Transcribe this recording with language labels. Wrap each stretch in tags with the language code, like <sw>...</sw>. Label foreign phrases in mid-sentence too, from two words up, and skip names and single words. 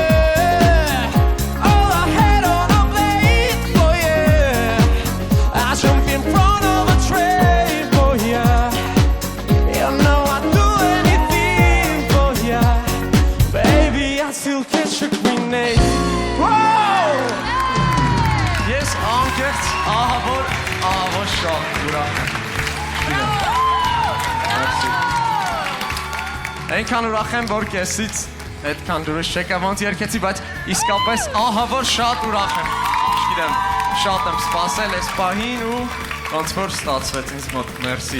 <en>All I had on a blade for you. I jump in front of a train for you. You know I'd do anything for you. Baby, I still catch a grenade. Whoa!</en> <hy>Ես անկեղծ ահավոր շատ ուրախ եմ։ Այնքան ուրախ եմ, որ կեսից այդքան դուրս չեկա ոնց երկեցի, բայց իսկապես ահավոր շատ ուրախ եմ։ Չգիտեմ, շատ եմ սպասել այս պահին ու ոնց որ ստացվեց ինձ մոտ։ Մերսի։</hy>